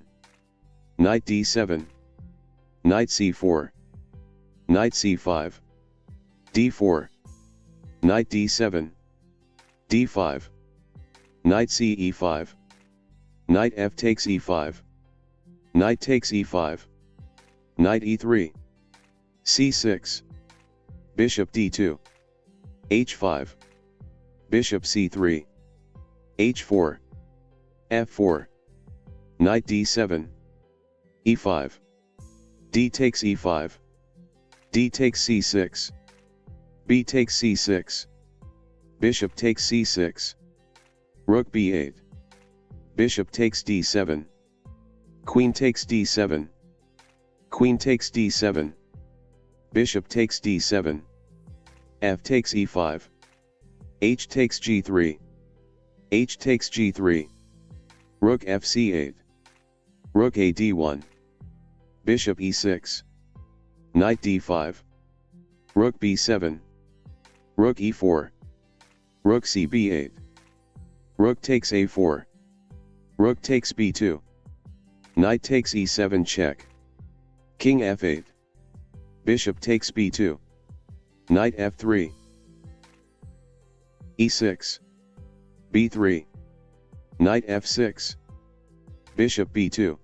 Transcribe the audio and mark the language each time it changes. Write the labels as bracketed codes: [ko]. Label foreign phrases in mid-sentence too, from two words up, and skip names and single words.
[en] Knight d7. Knight c4. Knight c5. d4. Knight d7. d5. Knight c e5. Knight f takes e5. Knight takes e5. Knight e3. c6. Bishop d2. h5. Bishop c3. h4. f4. Knight d7. e5. d takes e5. d takes c6. b takes c6. Bishop takes c6. Rook b8. Bishop takes d7. Queen takes d7. Queen takes d7. Bishop takes d7. F takes e5. H takes g3. H takes g3. Rook f c8. Rook a d1. Bishop e6. Knight d5. Rook b7. Rook e4. Rook c b8. Rook takes a4. Rook takes b2. Knight takes e7 check. King f8. Bishop takes b2. Knight f3. e6. b3. Knight f6. Bishop b2.